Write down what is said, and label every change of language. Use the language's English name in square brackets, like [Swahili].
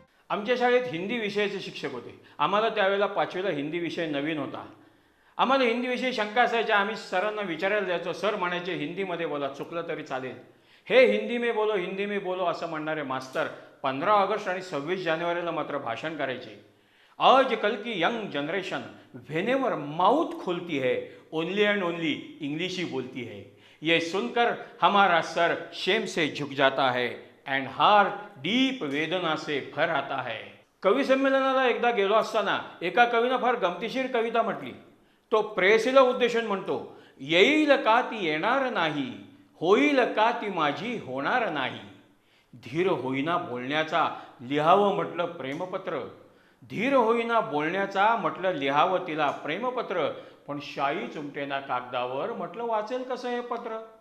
[Marathi] आमच्या शाळेत हिंदी विषयाचे शिक्षक होते. आम्हाला त्यावेळेला 5वीला हिंदी विषय नवीन होता. आम्हाला हिंदी विषयी शंका असायच्या. आम्ही सरांना विचारायला जायचो. सर म्हणायचे हिंदीमध्ये बोला, चुकलं तरी चालेल. हे [Hindi] हिंदी में बोलो, हिंदी में बोलो [Marathi] असं म्हणणारे मास्तर 15 ऑगस्ट आणि 26 जानेवारीला मात्र भाषण करायचे. [Hindi] आज कल की यंग जनरेशन व्हेनेवर माउथ खोलती है ओनली एंड ओनली इंग्लिश ही बोलती है. ये सुनकर हमारा सर शेम से झुक जाता है अँड हार्ट डीप वेदना से भर आता है. [Marathi] कवी संमेलनाला एकदा गेलो असताना एका कवीनं फार गमतीशीर कविता म्हटली. तो प्रेयसीला उद्देशून म्हणतो, येईल का ती येणार नाही, होईल का ती माझी होणार नाही. धीर होईना बोलण्याचा लिहावं म्हटलं प्रेमपत्र, धीर होईना बोलण्याचा म्हटलं लिहावं तिला प्रेमपत्र, पण शाई चुमटेना कागदावर म्हटलं वाचेल कसं हे पत्र.